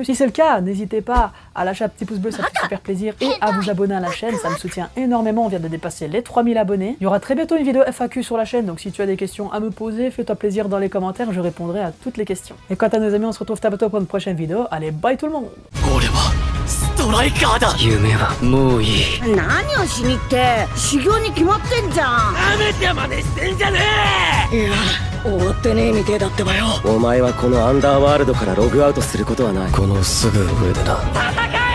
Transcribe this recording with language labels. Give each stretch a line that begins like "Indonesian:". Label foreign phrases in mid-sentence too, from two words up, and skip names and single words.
French: Si c'est le cas, n'hésitez pas à lâcher un petit pouce bleu, ça fait super plaisir, et à vous abonner à la chaîne, ça me soutient énormément, on vient de dépasser les 3000 abonnés. Il y aura très bientôt une vidéo FAQ sur la chaîne, donc si tu as des questions à me poser, fais-toi plaisir dans les commentaires, je répondrai à toutes les questions. Et quant à nos amis, on se retrouve très bientôt pour une prochaine vidéo, allez bye tout le monde.
Japanese: 夢はもういい。何をしにって修行に決まってんじゃん。やめて真似してんじゃねえ。いや終わってねえみてえだってばよ。お前はこのアンダーワールドからログアウトすることはない。このすぐ上でな。戦